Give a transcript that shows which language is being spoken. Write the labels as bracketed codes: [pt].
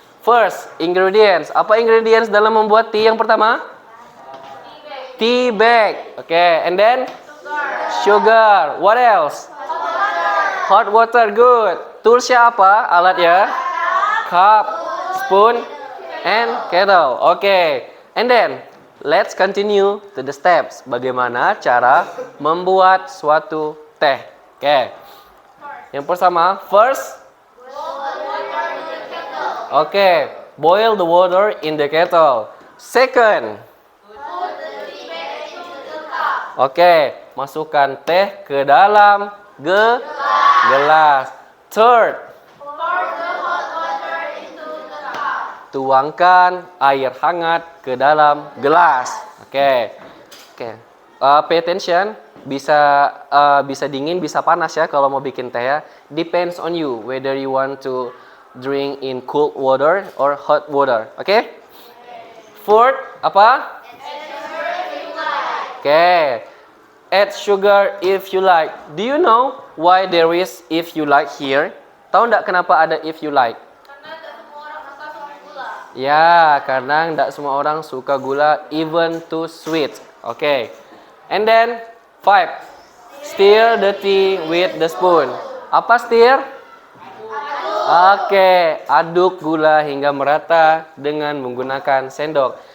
[en] First, ingredients. [id] Apa ingredients dalam membuat tea yang pertama? [en] Tea bag. Okay, and then sugar. What else? Hot water. Good. [id] Toolsnya apa? Alatnya? [en] Cup, spoon, and kettle. Okay, and then let's continue to the steps. [id] Bagaimana cara membuat suatu teh? Okay. Yang pertama, first. [en] Okay, boil the water in the kettle. Second. [id] Oke, masukkan teh ke dalam gelas. Third. Tuangkan air hangat ke dalam gelas. Oke. [en] Pay attention. [id] Bisa dingin, bisa panas ya kalau mau bikin teh ya. [en] Depends on you whether you want to drink in cold water or hot water. [id] Oke? Fourth, apa? Oke. [en] Add sugar if you like. Do you know why there is if you like here? [id] Tahu nggak kenapa ada [en] if you like? [id] Karena tidak semua orang suka gula. Ya, karena nggak semua orang suka gula, [en] even too sweet. [id] Oke. [en] And then 5. Stir the tea with the spoon. [id] Apa stir? Oke, aduk gula hingga merata dengan menggunakan sendok.